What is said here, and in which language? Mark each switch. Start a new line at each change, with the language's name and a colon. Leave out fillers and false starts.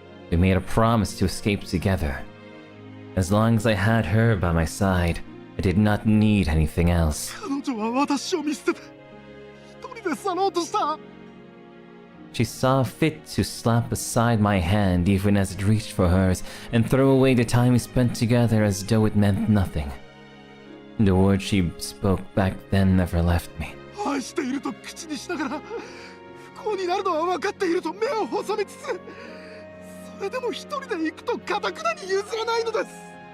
English: We made a promise to escape together. As long as I had her by my side, I did not need anything else.
Japanese: 彼女は私を見捨てて一人で去ろうとした。
English: She saw fit to slap aside my hand even as it reached for hers and throw away the time we spent together as though it meant nothing. The words she spoke back then never left me.
Japanese: 愛していると口にしながら不幸になるのは分かっていると目を細めつつ、それでも一人で行くと固くなに譲らないのです。